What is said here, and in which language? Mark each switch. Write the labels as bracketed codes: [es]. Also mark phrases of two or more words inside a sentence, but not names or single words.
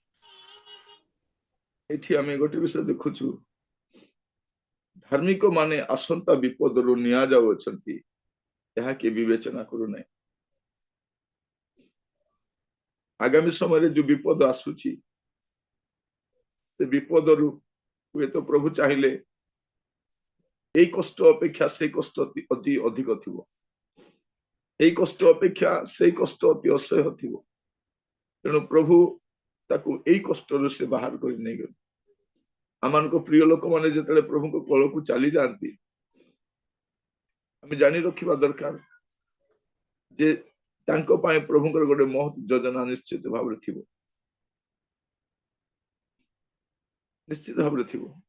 [or] ଏଠି ଆମେ ଗୋଟେ ବିଷୟ ଦେଖୁଛୁ, ଧାର୍ମିକ ମାନେ ଆସନ୍ତା ବିପଦରୁ ନିଆଯାଉଅଛନ୍ତି, ଏହା କିଏ ବିବେଚନା କରୁନାହିଁ। ଆଗାମୀ ସମୟରେ ଯୋଉ ବିପଦ ଆସୁଛି, ସେ ବିପଦରୁ ହୁଏତ ପ୍ରଭୁ ଚାହିଁଲେ ଏଇ କଷ୍ଟ ଅପେକ୍ଷା ସେଇ କଷ୍ଟ ଅତି ଅଧିକ ଥିବ, এই କଷ୍ଟ ଅପେକ୍ଷା ସେଇ କଷ୍ଟ ଅତି ଅସହ୍ୟ ଥିବ। ତେଣୁ ପ୍ରଭୁ ତାକୁ ଏଇ କଷ୍ଟରୁ ସେ ବାହାର କରି ନେଇଗଲେ। ଆମମାନଙ୍କ ପ୍ରିୟ ଲୋକମାନେ ଯେତେବେଳେ ପ୍ରଭୁଙ୍କ କୋଳକୁ ଚାଲି ଯାଆନ୍ତି, ଆମେ ଜାଣି ରଖିବା ଦରକାର ଯେ ତାଙ୍କ ପାଇଁ ପ୍ରଭୁଙ୍କର ଗୋଟେ ମହତ୍ ଯୋଜନା ନିଶ୍ଚିତ ଭାବରେ ଥିବ, ନିଶ୍ଚିତ ଭାବରେ ଥିବ।